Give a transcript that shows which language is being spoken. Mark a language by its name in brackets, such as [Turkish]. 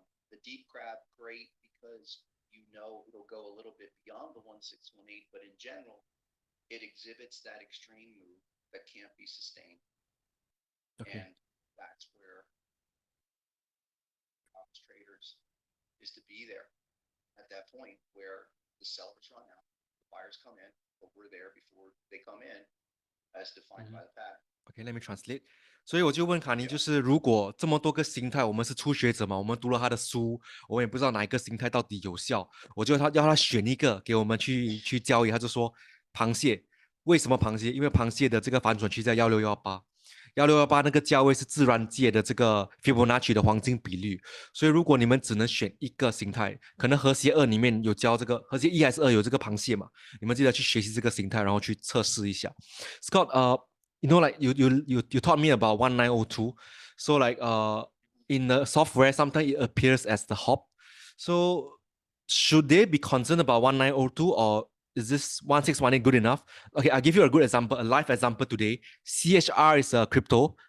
[English] The deep crab, great because it'll go a little bit beyond the 1618, but in general, it exhibits that extreme move that can't be sustained. Okay. And that's where traders is to be there at that point where the sellers run out, the buyers come in, but we're there before they come in as defined by the pattern. Okay, let me translate. [Chinese] 所以我就问卡尼，就是如果这么多个形态，我们是初学者嘛，我们读了他的书，我们也不知道哪一个形态到底有效，我就要他选一个给我们去交易。他就说螃蟹，为什么螃蟹？因为螃蟹的这个反转区在1618那个价位是自然界的这个 Fibonacci 的黄金比率，所以如果你们只能选一个形态，可能和谐2里面有教这个，和谐1还是2有这个螃蟹嘛，你们记得去学习这个形态，然后去测试一下。 [English] Scott, you know, like you taught me about 1902. So like in the software, sometimes it appears as the hop. So should they be concerned about 1902 or is this 1618 good enough? Okay, I'll give you a good example, a live example today. CHR is a crypto.